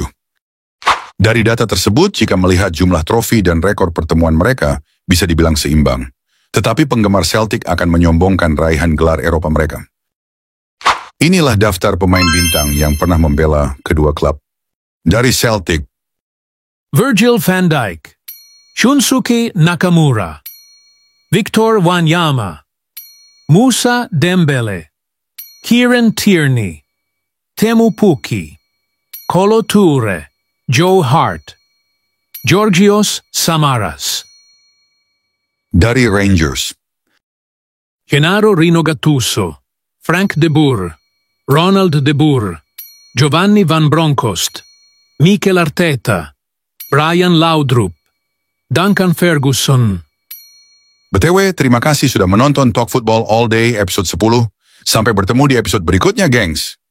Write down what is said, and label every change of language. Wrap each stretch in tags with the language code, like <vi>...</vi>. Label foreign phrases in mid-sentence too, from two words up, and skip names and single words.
<id>Dari data tersebut, jika melihat jumlah trofi dan rekor pertemuan mereka, bisa dibilang seimbang. Tetapi penggemar Celtic akan menyombongkan raihan gelar Eropa mereka. Inilah daftar pemain bintang yang pernah membela kedua klub. Dari Celtic, Virgil van Dijk, Shunsuke Nakamura, Victor Wanyama, Musa Dembele, Kieran Tierney, Teemu Pukki, Kolo Toure, Joe Hart, Georgios Samaras. dari Rangers, Gennaro Rino Gattuso, Frank de Boer, Ronald de Boer, Giovanni Van Bronckhorst, Mikel Arteta, Brian Laudrup, Duncan Ferguson. BTW, terima kasih sudah menonton Talk Football All Day episode 10. Sampai bertemu di episode berikutnya, gengs.</id>